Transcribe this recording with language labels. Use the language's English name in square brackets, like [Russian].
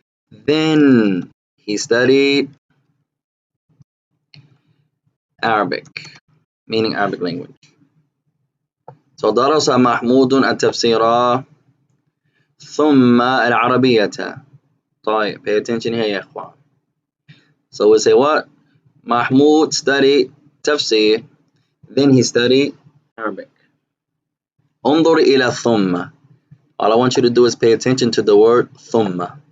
[English] Then he studied Arabic, meaning Arabic language. [Arabic] So درس محمود التفسير ثم العربية. [English] طيب, pay attention here [Arabic] يا إخوان. [English] So we say what? Mahmoud studied tafsir, then he studied Arabic. [Arabic] انظر إلى ثم. [English] All I want you to do is pay attention to the word ثم.